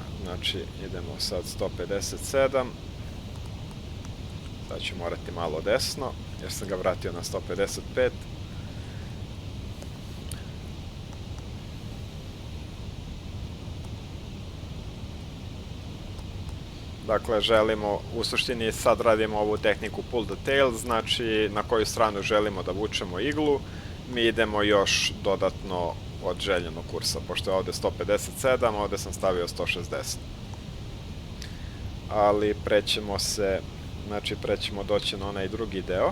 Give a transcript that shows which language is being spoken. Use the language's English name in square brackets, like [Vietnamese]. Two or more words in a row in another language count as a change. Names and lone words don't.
[Serbian] Znači idemo sad 157, sad ću morati malo desno jer sam ga vratio na 155. Dakle, želimo, u suštini sad radimo ovu tehniku [English] pull the tail, [Serbian] znači na koju stranu želimo da vučemo iglu, mi idemo još dodatno od željenog kursa, pošto je ovdje 157, ovdje sam stavio 160. Ali prećemo doći na onaj drugi deo.